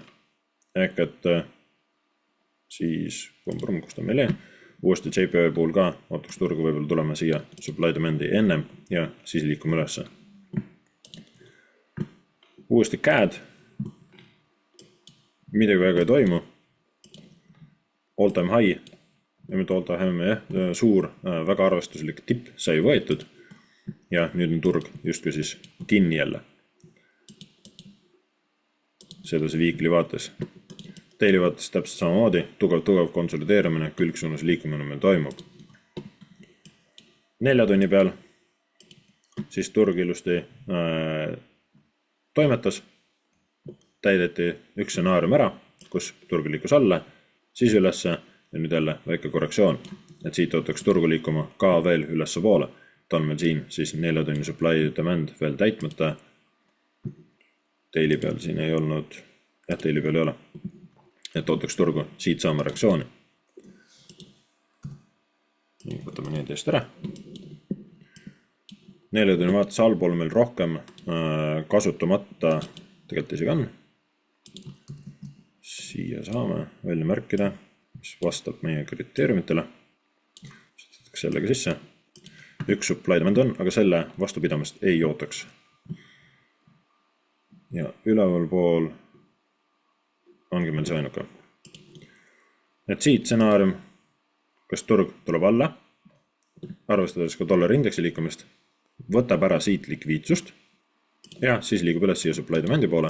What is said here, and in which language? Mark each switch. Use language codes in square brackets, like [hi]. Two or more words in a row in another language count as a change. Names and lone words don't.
[et] Ehk et siis, kus ta meil uuesti JPY puhul ka ootaks turgu võib-olla tulema siia [en] supply demandi [et] ennem ja siis liikume ülesse. Uuesti CAD. Midagi väga ei toimu. [en] All time high, [et] suur, väga arvestuslik tipp sai võetud ja nüüd on turg justkui siis kinni jälle. Seda see weekly vaates. Daily vaates täpselt samamoodi, tugev konsolideerimine, külgsuunas liikumine meil toimub. 4 tunni peal siis turg ilusti toimetas. Täideti üks stsenaarium ära, kus turg liikus alla, siis ülesse ja nüüd jälle väike korrektsioon. Et siit ootaks turgu liikuma ka veel ülesse poole. Ta on meil siin siis 4 tunni [en] supply demand [et] veel täitmata. Daily peal siin ei olnud, daily peal ei ole. Et ootaks turgu, siit saame reaktsiooni. Nii, võtame need eest ära. 4 tunni vaates allpool meil rohkem kasutamata, tegelikult isegi on. Siia saame välja märkida, mis vastab meie kriteeriumitele. Sõtaks sellega sisse. Üks [en] supply demand [et] on, aga selle vastupidamist ei ootaks. Ja üleval pool ongi meil see ainuke. Et siit stsenaarium, kas turg tuleb alla, arvestades ka dollari-indeksi liikumist, võtab ära siit likviidsust ja siis liigub üles siia [en] supply demandi [et] poole.